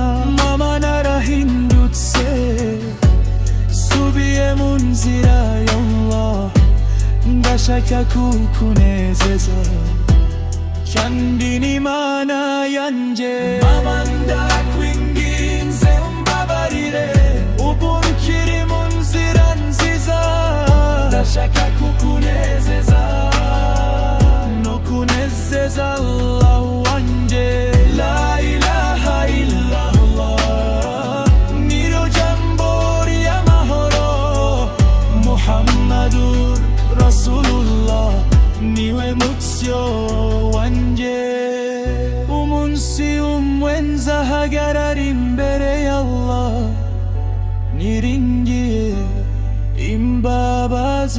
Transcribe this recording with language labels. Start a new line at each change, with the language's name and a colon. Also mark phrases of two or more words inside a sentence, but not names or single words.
Kinyarwanda: Mama yahindutse subiye mu nzira y'Allah ndashaka kukunezeza kandi n'Imana yanjye mama ndakwinginze umbabarire ubu nkiri mu nzira nziza ndashaka kukunezeza no kunezeza Allah wanjye
Arabic: لا إله إلا الله
Kinyarwanda: niro jambo ry'amahoro
Arabic: محمد رسول الله
Kinyarwanda: niwe mucyo wanjye umunsi umwe nzahagarara imbere y'Allah niringiye imbabazi